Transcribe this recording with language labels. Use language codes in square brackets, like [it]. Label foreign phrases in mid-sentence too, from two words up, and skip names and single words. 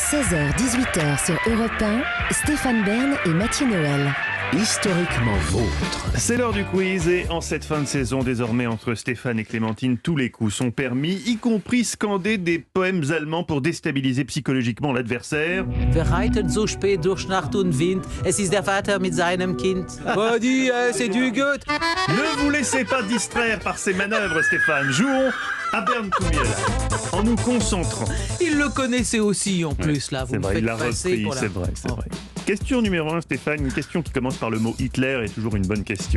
[fr] 16h-18h sur Europe 1, Stéphane Bern et Mathieu Noël. Historiquement vôtre. C'est l'heure du quiz et en cette fin de saison, désormais entre Stéphane et Clémentine, tous les coups sont permis, y compris scander des poèmes allemands pour déstabiliser psychologiquement l'adversaire. [de] Wir reiten so spät durch Nacht und Wind, es ist der Vater mit seinem Kind. [fr] Oh, dis, c'est du Goethe. Ne vous laissez pas distraire par ces manœuvres, Stéphane. Jouons à Bern Kumiel en nous concentrant. Il le connaissait aussi en plus, là. Vous C'est me vrai, faites il l'a passer repris, pour la- c'est vrai, c'est Oh. vrai. Question numéro 1, Stéphane, une question qui commence par le mot Hitler est toujours une bonne question.